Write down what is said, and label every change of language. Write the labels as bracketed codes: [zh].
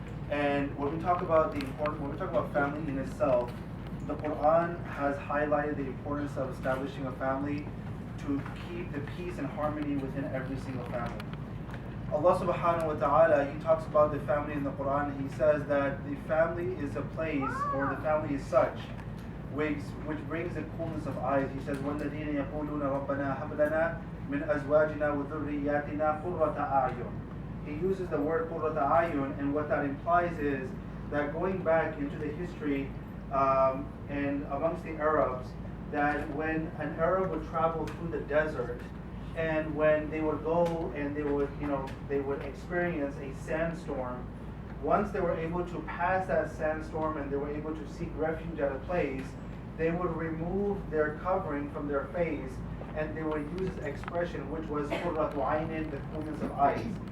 [en] And when we talk about family in itself, the Quran has highlighted the importance of establishing a family to keep the peace and harmony within every single family. Allah subhanahu wa ta'ala, He talks about the family in the Quran. He says that the family is a place, or the family is such, which brings the coolness of eyes. He says, [ar] وَالَّذِينَ يَقُولُونَ رَبَّنَا هَبْ لَنَا مِنْ أَزْوَاجِنَا وَذُرِّيَّاتِنَا قُرَّةَ أَعْيُنٍ. [en] He uses the word [ar] قُرَّةَ أَعْيُنٍ, [en] and what that implies is that going back into the history and amongst the Arabs, that when an Arab would travel through the desert, and when they would go and they would experience a sandstorm, once they were able to pass that sandstorm and they were able to seek refuge at a place, they would remove their covering from their face and they would use this expression, which was [ar] qurratu aynin, [en] the coolness of eyes.